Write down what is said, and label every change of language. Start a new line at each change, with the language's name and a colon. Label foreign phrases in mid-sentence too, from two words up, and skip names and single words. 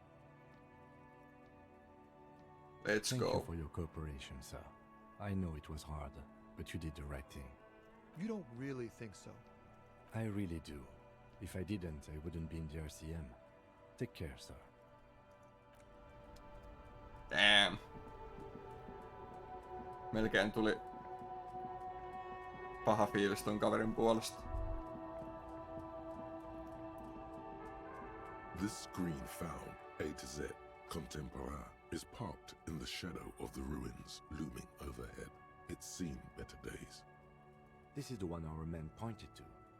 English: Let's Thank go. you for your cooperation, sir. I know it was hard, but you did the right thing. You don't really think so. I really do. If I didn't, I wouldn't be in the RCM. Take care, sir. Damn.
Finnish: Melkein tuli paha fiilis ton kaverin puolesta.
English: This green found, A to Z, contemporaire, is parked in the shadow of the ruins looming overhead. It's seen better days. This is the one our men pointed to.